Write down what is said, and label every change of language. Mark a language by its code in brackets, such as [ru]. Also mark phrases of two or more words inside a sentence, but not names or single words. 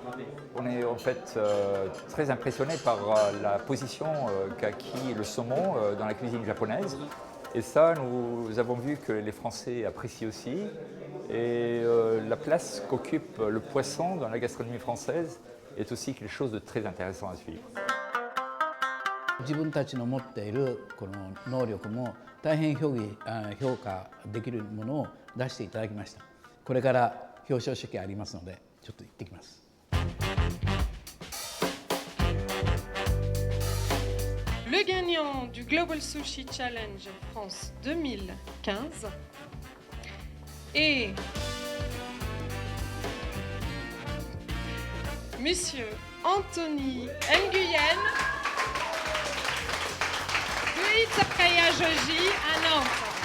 [fr] On est en fait très impressionné par la position qu'a acquis le saumon dans la cuisine japonaise. Et ça, nous avons vu que les Français apprécient aussi. Et la place qu'occupe le poisson dans la gastronomie française est aussi quelque chose de très intéressant à suivre. [ja] 自分たちの持っているこの能力も大変評価できるものを出していただきました。これから表彰式ありますので、ちょっと行ってきます。 [fr] Le gagnant du Global Sushi Challenge France 2015 est Monsieur Anthony Nguyen de Izakaya Joji à Nantes.